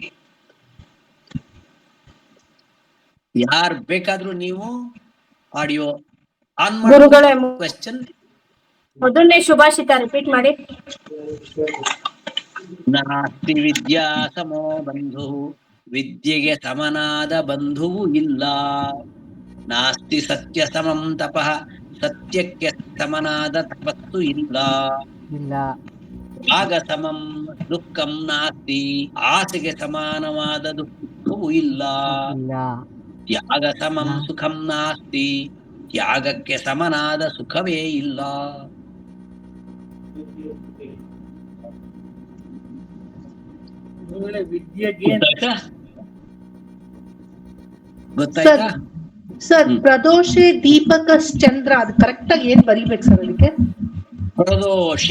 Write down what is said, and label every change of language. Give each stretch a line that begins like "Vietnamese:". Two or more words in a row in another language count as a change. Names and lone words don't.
Kannada: ಯಾರು ಬೇಕಾದ್ರೂ ನೀವು
English: audio on
Kannada: ಮಾಡಿ ಕ್ವೆಶ್ಚನ್. ಮೊದಲನೇ ಸುಭಾಷಿತ ರಿಪೀಟ್ ಮಾಡಿ.
Sanskrit: ನಾಸ್ತಿ ವಿದ್ಯಾ ಸಮೋ ಬಂಧು,
Kannada: ವಿದ್ಯೆಗೆ ಸಮನಾದ ಬಂಧುವು ಇಲ್ಲ.
Sanskrit: ನಾಸ್ತಿ ಸತ್ಯ ಸಮಂ ತಪಃ,
Kannada: ಸತ್ಯಕ್ಕೆ ಸಮನಾದ ತಪಸ್ಸು ಇಲ್ಲ.
Sanskrit: ಆಗ ಸಮಂ ದುಃಖಂ ನಾಸ್ತಿ,
Kannada: ಆಸೆಗೆ ಸಮಾನವಾದ ದುಃಖವೂ ಇಲ್ಲ.
Sanskrit: ತ್ಯಾಗ ಸಮಂ ಸುಖಂ ನಾಸ್ತಿ,
Kannada: ತ್ಯಾಗಕ್ಕೆ ಸಮನಾದ ಸುಖವೇ ಇಲ್ಲ. ವಿದ್ಯೆಗೆ ಗೊತ್ತಾಯ್ತಾ? ಸರ್,
Sanskrit: ಪ್ರದೋಷೆ ದೀಪಕ ಚಂದ್ರ,
Kannada: ಅದು ಕರೆಕ್ಟ್ ಆಗಿ ಏನ್ ಬರಿಬೇಕು ಸರ್ ಅದಕ್ಕೆ?